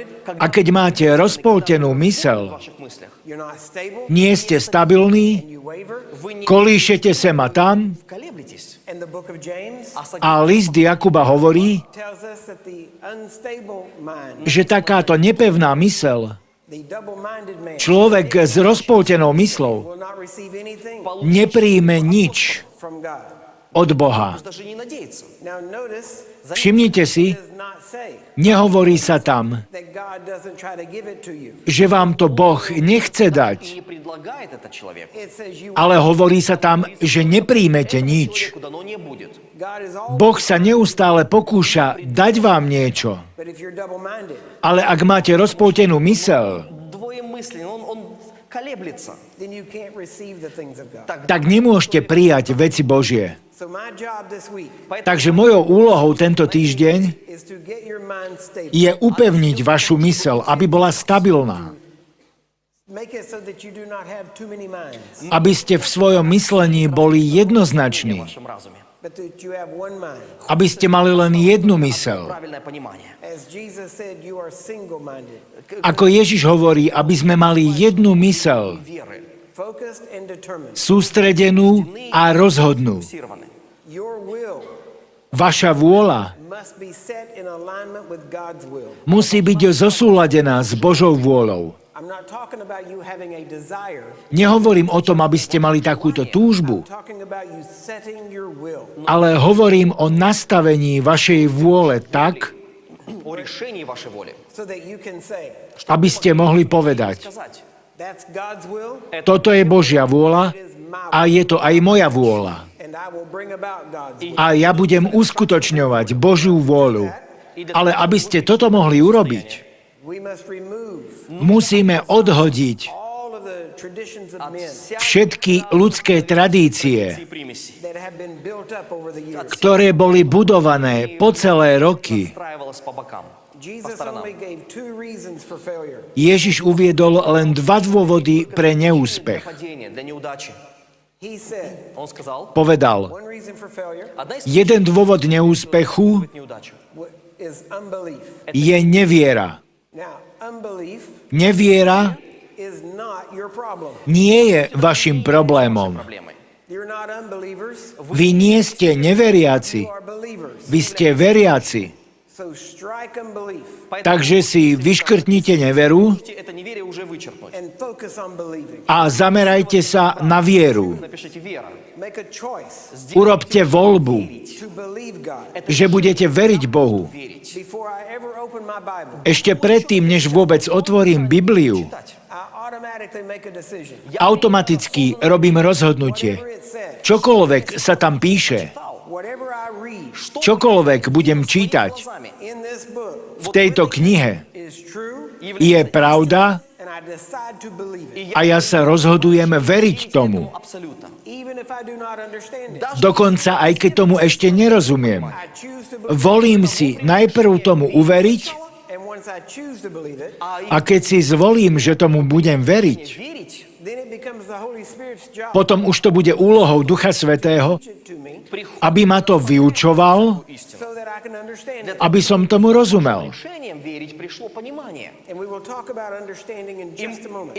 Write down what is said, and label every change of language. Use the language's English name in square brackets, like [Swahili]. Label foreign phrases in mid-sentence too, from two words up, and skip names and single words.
[Slovak] A keď máte rozpoltenú [Russian] в [Slovak] myseľ, [Russian] ваших мыслях, [English] you're not stable, [Slovak] nie ste stabilní, [English] and you waver. [Russian] вы не [Slovak] kolíšete sem a tam [Russian] колеблетесь. [English] And the book of James [Slovak] a list Jakuba hovorí, [English] tells us that the unstable mind, [Slovak] že takáto nepevná myseľ, [English] the double-minded man, [Slovak] človek s rozpoltenou myslou, [English] will not receive anything [Slovak] nepríjme nič [English] from God. [Slovak] od Boha. [Russian] Даже не надеяться. [English] Now notice, [Slovak] Všimnite si, [English] it does not say [Slovak] nehovorí sa tam, [English] that God doesn't try to give it to you. [Slovak] že vám to Boh nechce [Russian] И [Slovak] dať, [Russian] не предлагает это человеку. [English] It says you [Slovak] ale hovorí sa tam, že nepríjmete nič. [Russian] Человеку дано не будет. [English] God is all, [Slovak] Boh sa neustále pokúša dať vám niečo, [English] but if you're double-minded, [Slovak] ale ak máte rozpoltenú myseľ, [Russian] Двоемысленный, он колеблется. [English] then you can't receive the things of God. [Slovak] tak nemôžete prijať veci Božie. [English] So my job this week [Slovak] Takže mojou úlohou tento týždeň [English] is to get your mind stable. [Slovak] je upevniť vašu myseľ, aby bola stabilná. [English] Make it so that you do not have too many minds, [Slovak] Aby ste v svojom myslení boli [Russian] В [Slovak] jednoznační. [Russian] вашем разуме. [English] but that you have one mind. [Slovak] Aby ste mali len jednu myseľ. [Russian] Правильное понимание. [English] As Jesus said, you are single-minded, [Slovak] Ako Ježiš hovorí, aby sme mali jednu myseľ, [Russian] Веры. [English] focused and determined. [Slovak] sústredenú a rozhodnú. [Russian] Фокусированы. [English] Your will [Slovak] Vaša vôľa [English] must be set in alignment with God's will. [Slovak] musí byť zosúladená s Božou vôľou. [English] I'm not talking about you having a desire. [Slovak] Nehovorím o tom, aby ste mali takúto túžbu, [English] I'm talking about you setting your will. [Slovak] ale hovorím o nastavení vašej vôle tak, [Russian] О решении вашей воли. [English] So that you can say, [Slovak] aby ste mohli povedať, [Russian] Сказать. [English] that's God's will, [Slovak] toto je Božia vôľa [English] it is my [Slovak] a [English] will, [Slovak] je to aj moja vôľa. [English] and I will bring about God's will. [Slovak] A ja budem uskutočňovať Božiu vôľu. Ale aby ste toto mohli urobiť, [English] We must remove [Slovak] musíme odhodiť [English] all of the traditions of men [Slovak] všetky ľudské tradície, [Russian] И примеси. [English] that have been built up over the years. [Slovak] ktoré boli budované po celé roky. [Russian] Настраивалась по бокам. [English] Jesus only gave two reasons for failure. [Slovak] Ježiš uviedol len 2 dôvody pre neúspech. [Russian] Падение, для неудачи. [English] He said, [Russian] Он сказал, [Slovak] Povedal, [English] one reason for failure [Russian] одна из [Slovak] jeden dôvod neúspechu [Russian] неудачи. [English] is unbelief. [Slovak] je neviera. [English] Now, unbelief [Slovak] Neviera [English] is not your problem. [Slovak] nie je vašim problémom. [Russian] Проблемой. [English] You're not unbelievers, [Slovak] Vy nie ste neveriaci, [English] you are believers. [Slovak] vy ste veriaci. [English] So strike unbelief [Slovak] Takže si vyškrtnite neveru [Russian] Это неверие уже вычеркнуть. [English] and focus on believing. [Slovak] a zamerajte sa na vieru. [Russian] Напишите вера. [English] Make a choice [Slovak] Urobte voľbu, [English] to believe God. [Slovak] že budete veriť Bohu. [Russian] Верить. [English] Before I ever open my Bible, [Slovak] Ešte predtým, než vôbec otvorím Bibliu, [English] I automatically automatically make a decision. [Slovak] Automaticky robím rozhodnutie. [English] Whatever it says, [Slovak] Čokoľvek sa tam píše, [English] whatever I read [Slovak] čokoľvek budem čítať [English] in this book [Slovak] v tejto knihe, [English] is true, [Slovak] je pravda [English] and I decide to believe it, [Slovak] a ja sa rozhodujem veriť tomu. [Russian] Абсолютно. [English] even if I do not understand it. [Slovak] Dokonca aj keď tomu ešte nerozumiem. [English] I choose to believe [Slovak] Volím si najprv tomu uveriť [English] it, and once I choose to believe it, [Slovak] a keď si zvolím, že tomu budem veriť, [Russian] Верить [English] then it becomes the Holy Spirit's job [Slovak] potom už to bude úlohou Ducha Svätého, [English] to teach it to me [Slovak] aby ma to vyučoval, [English] so that I can understand it. [Slovak] aby som tomu rozumel. [Russian] решением верить пришло понимание. [English] And we will talk about understanding in just a moment.